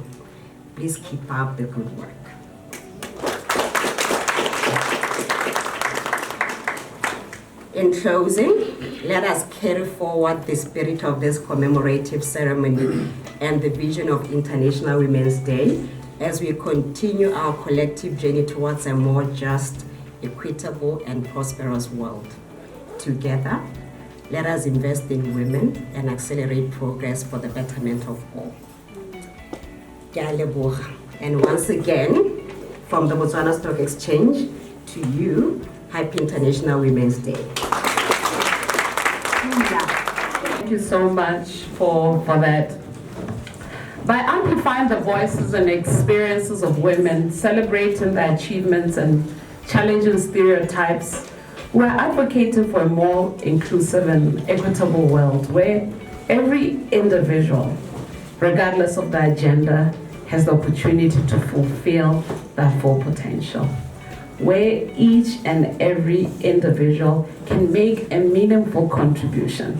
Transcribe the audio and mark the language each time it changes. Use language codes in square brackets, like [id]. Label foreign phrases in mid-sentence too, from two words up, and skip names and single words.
[en] Please keep up the good work. In closing, let us carry forward the spirit of this commemorative ceremony and the vision of International Women's Day as we continue our collective journey towards a more just, equitable, and prosperous world. Together, let us invest in women and accelerate progress for the betterment of all. [tn] Ke a leboga. [en] And once again, from the Botswana Stock Exchange, to you, Happy International Women's Day. Thank you so much for that. By amplifying the voices and experiences of women, celebrating their achievements and challenging stereotypes, we're advocating for a more inclusive and equitable world where every individual, regardless of their gender, has the opportunity to fulfill their full potential, where each and every individual can make a meaningful contribution.